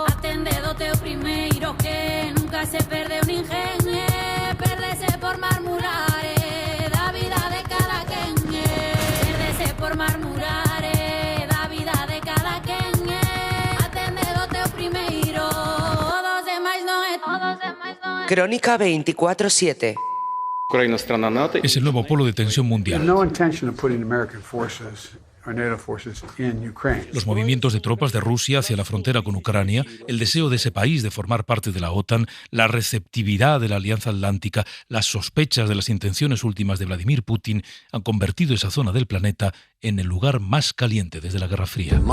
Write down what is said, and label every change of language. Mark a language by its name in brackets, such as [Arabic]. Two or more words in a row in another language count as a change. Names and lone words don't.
[Galician] Atende do teu primeiro que nunca se perde un ingenio, perdese por marmurar, da vida de cada quen, perdese por marmurar, da vida de cada quen, atende do teu primeiro, todos demais non é, todos demais non é. [Spanish] Crónica 24/7. Es el nuevo polo de tensión mundial. Los movimientos de tropas de Rusia hacia la frontera con Ucrania, el deseo de ese país de formar parte de la OTAN, la receptividad de la Alianza Atlántica, las sospechas de las intenciones últimas de Vladimir Putin han convertido esa zona del planeta en el lugar más caliente desde la Guerra Fría.